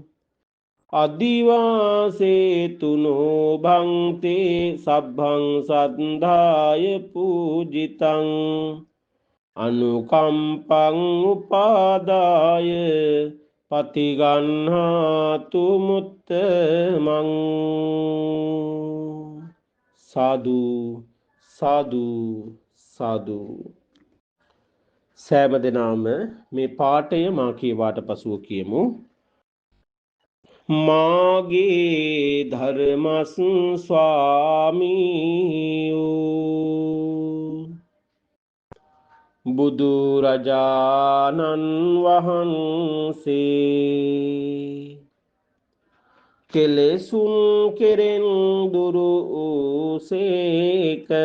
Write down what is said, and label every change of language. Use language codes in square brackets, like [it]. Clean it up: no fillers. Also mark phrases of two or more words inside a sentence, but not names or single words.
[pi] අදිවාසේතුනෝ භන්තේ සබ්බං සද්ධාය පූජිතං අනුකම්පං උපාදාය පතිගන්හාතු මුත්තමං සාදු සාදු සාදු. [si] සෑම දෙනාම මේ පාඨය මා කියවාට පසුව කියමු. මාගේ ධර්මස් ස්වාමීයෝ බුදුරජාණන් වහන්සේ කෙලෙසුන් කෙරෙන් දුරු වූසේක